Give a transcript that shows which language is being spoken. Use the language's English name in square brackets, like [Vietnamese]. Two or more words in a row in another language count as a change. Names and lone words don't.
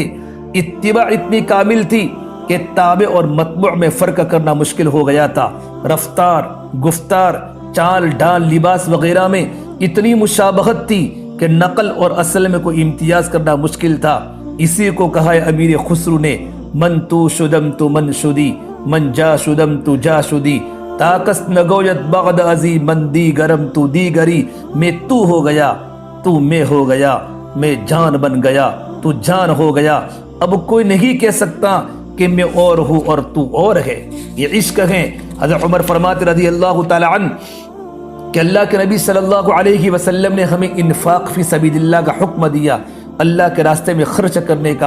[Urdu] اتباع اتنی کامل تھی کہ تابع اور متبوع میں فرق کرنا مشکل ہو گیا تھا۔ رفتار، گفتار، چال ڈال، لباس وغیرہ میں اتنی مشابہت تھی کہ نقل اور اصل میں کوئی امتیاز کرنا مشکل تھا۔ اسی کو کہا ہے امیر خسرو نے [Persian] من تو شدم تو من شدی، من جا شدم تو جا شدی، تاکس نگویت بغد ازی من دی گرم تو دی گری، [Urdu] میں تو ہو گیا تو میں ہو گیا، میں جان بن گیا تو جان ہو گیا، اب کوئی نہیں کہہ سکتا کہ میں اور ہوں اور تو اور ہے۔ یہ عشق ہے حضرت عمر فرماتے [Arabic] رضی اللہ تعالی عنہ [Urdu] کہ اللہ کے نبی [Arabic] صلی اللہ علیہ وسلم [Urdu] نے ہمیں [Arabic] انفاق فی سبیل اللہ [Urdu] کا حکم دیا، اللہ کے راستے میں خرچ کرنے کا۔